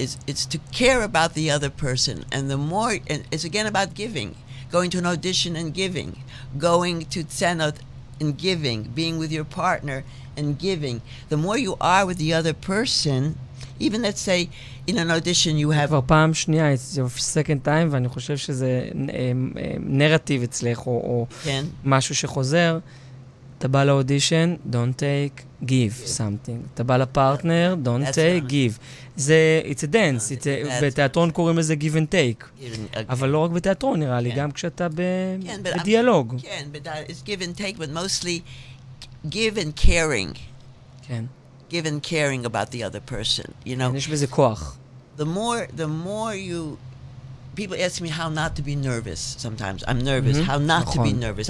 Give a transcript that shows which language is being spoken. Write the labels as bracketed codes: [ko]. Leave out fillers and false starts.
[en] It's to care about the other person, and the more, and it's again about giving, going to an audition and giving, going to tzanot and giving, being with your partner and giving. The more you are with the other person, even let's say in an audition you have... [he] כבר פעם שנייה, [en] it's your second time, [he] ואני חושב שזה נרטיב אצלך, או משהו שחוזר. אתה בא לאודישן, [en] don't take, give something. [he] אתה בא לפרטנר, [en] don't take, give. זה, it's a dance. [he] בתיאטרון קוראים לזה [en] give and take. [he] אבל לא רק בתיאטרון, נראה לי, גם כשאתה בדיאלוג. [en] כן, it's give and take, but mostly give and caring. [he] כן. [en] Give and caring about the other person, you know. [he] יש בזה כוח. [en] The more you... People ask me how not to be nervous sometimes. I'm nervous. How not to be nervous.